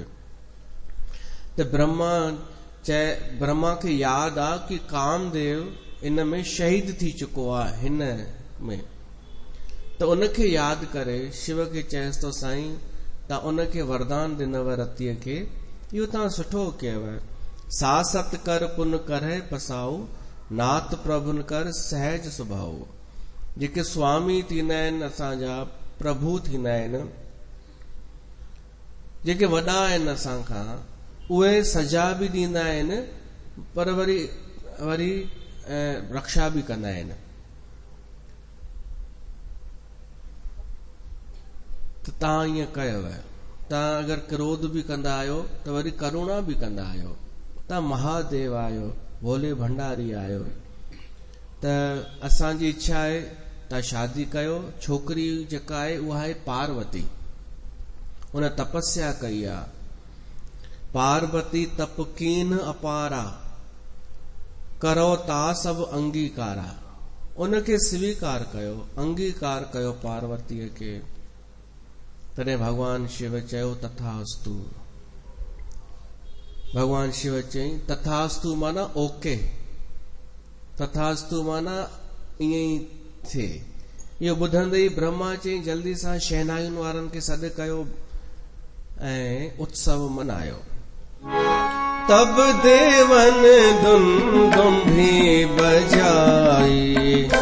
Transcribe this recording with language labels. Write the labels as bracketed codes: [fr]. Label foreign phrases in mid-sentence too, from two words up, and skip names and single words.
[sd] त ब्रह्मा खे यादि आहे कि कामदेव इन में शहीद थी चुको आहे, हिन में। त उनखे यादि करे शिव खे चएसि थो, साईं तव्हां उनखे वरदान ॾिनव रतीअ खे, इहो तव्हां सुठो कयव। [awa] सासत कर पुन करे पसाऊ, नाथ प्रभुन कर सहज सुभाऊ। [sd] जेके स्वामी थींदा आहिनि, असांजा प्रभु थींदा आहिनि, जेके वॾा आहिनि असांखां, उहे सजा बि ॾींदा आहिनि, पर वरी रक्षा बि कंदा आहिनि। त तव्हां ईअं कयव। तव्हां अगरि क्रोध बि कंदा आहियो त वरी करुणा बि कंदा आहियो। तव्हां महादेव आहियो, भोले भंडारी आहियो। त असांजी इच्छा आहे तव्हां शादी कयो। छोकिरी जेका आहे उहा आहे पार्वती, उन तपस्या कई आहे। [awa] पार्वती तप कीन अपारा, करो ता सब अंगीकारा। [sd] उनखे स्वीकार कयो, अंगीकार कयो पार्वतीअ खे। तॾहिं भगवान शिव चयो तथास्तु। भगवान शिव चई तथास्तु माना ओके, तथास्तु माना ईअं ई थिए। इहो ॿुधंदे ई ब्रह्मा चई जल्दी सां शहनायुनि वारनि खे सॾु कयो ऐं उत्सव मनायो। [awa] तब देवन धुन दुम्भी बजाई,